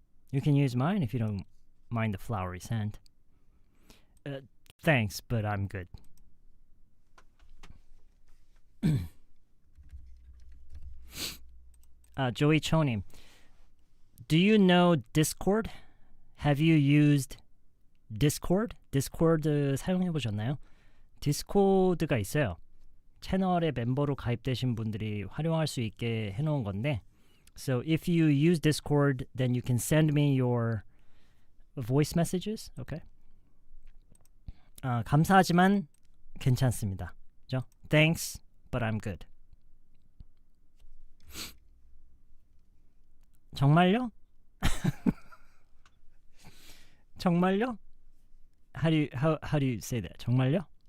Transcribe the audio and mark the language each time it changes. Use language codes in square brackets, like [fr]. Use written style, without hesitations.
[en] You can use mine if you don't mind the flowery scent. Thanks, but I'm good. Joey Chonim, do you know Discord? Have you used Discord? [ko] 디스코드 사용해 보셨나요? 디스코드가 있어요. 채널의 멤버로 가입되신 분들이 활용할 수 있게 해놓은 건데, [en] so if you use Discord, then you can send me your voice messages. Okay. [ko] 감사하지만 괜찮습니다. 그죠? [en] Thanks, but I'm good. [ko] 정말요? 정말요? [en] How do you say that? 정말요?